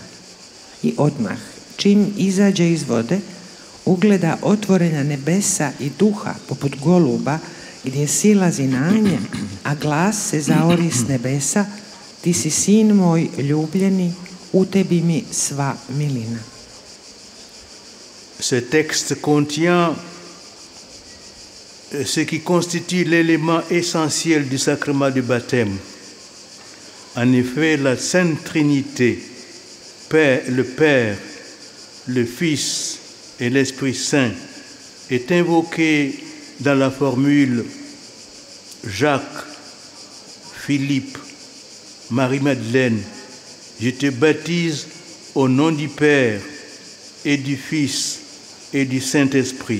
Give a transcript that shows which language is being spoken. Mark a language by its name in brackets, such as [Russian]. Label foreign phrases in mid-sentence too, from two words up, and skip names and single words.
[Croatian] I odmah, čim izađe iz vode, ugleda otvorena nebesa i duha poput goluba, gdje silazi na nje, a glas se zaori s nebesa: ti si sin moj ljubljeni, u tebi mi sva milina. [French] Ce texte contient ce qui constitue l'élément essentiel du sacrement du baptême. En effet, la Sainte Trinité, le Père, le Fils et l'Esprit Saint, est invoquée dans la formule Jacques, Philippe, Marie-Madeleine, je te baptise au nom du Père et du Fils et du Saint-Esprit.